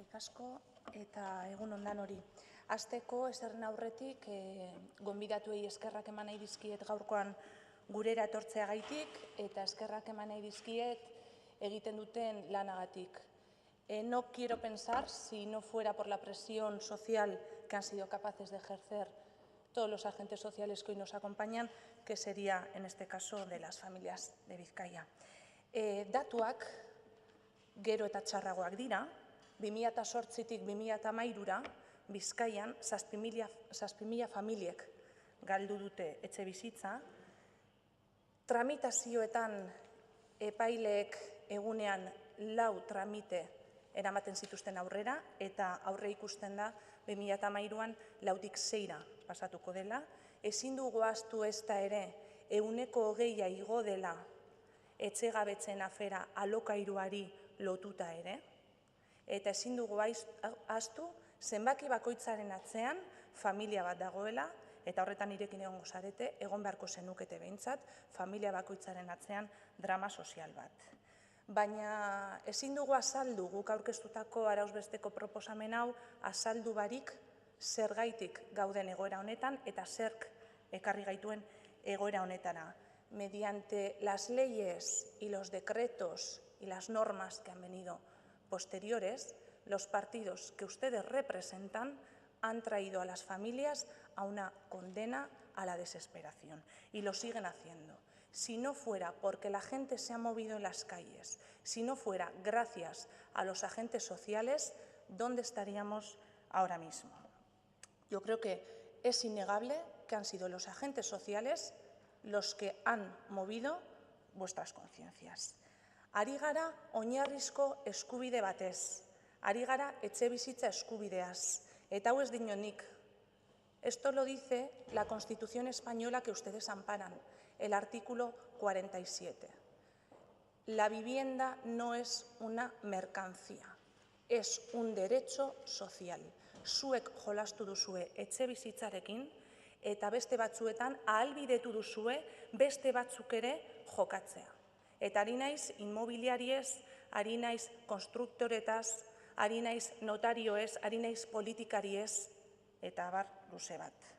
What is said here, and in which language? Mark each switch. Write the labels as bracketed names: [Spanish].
[Basque] asko eta egun ondan hori. Hasteko ezerren aurretik gonbidatuei eskerrak eman nahi dizkiet gaurkoan gurera etortzeagaitik eta eskerrak eman nahi dizkiet egiten duten lanagatik. [Spanish] No quiero pensar, si no fuera por la presión social que han sido capaces de ejercer todos los agentes sociales que hoy nos acompañan, que sería en este caso de las familias de Bizkaia. [Basque] Datuak gero eta txarragoak dira, 2008tik 2013ra Bizkaian 7.000 familiek galdu dute etxe bizitza, tramitazioetan epaileek egunean 4 tramite eramaten zituzten aurrera eta aurre ikusten da 2013an 4tik 6ra pasatuko dela. Ezin dugu ahaztu ezta ere 20% igo dela etxegabetzen afera alokairuari lotuta ere, eta ezin dugu ahaztu zenbaki bakoitzaren atzean familia bat dagoela, eta horretan nirekin egongo zarete, egon beharko zenukete behintzat, familia bakoitzaren atzean drama sozial bat. Baina ezin dugu azaldu guk aurkeztutako arauzbesteko proposamen hau azaldu barik zergaitik gauden egoera honetan eta zerk ekarri gaituen egoera honetara. [Spanish] Mediante las leyes y los decretos y las normas que han venido posteriores, los partidos que ustedes representan han traído a las familias a una condena a la desesperación y lo siguen haciendo. Si no fuera porque la gente se ha movido en las calles, si no fuera gracias a los agentes sociales, ¿dónde estaríamos ahora mismo? Yo creo que es innegable que han sido los agentes sociales los que han movido vuestras conciencias. [Basque] Ari gara oinarrizko eskubide batez, ari gara etxebizitza eskubideaz, eta hau ez dinonik. [Spanish] Esto lo dice la Constitución española que ustedes amparan, el artículo 47. La vivienda no es una mercancía, es un derecho social. [Basque] Zuek jolastu duzue etxebizitzarekin, eta beste batzuetan ahalbidetu duzue beste batzuk ere jokatzea. Eta ari naiz inmobiliariez, ari naiz konstruktoretaz, ari naiz notarioez, ari naiz politikariez, eta abar luze bat.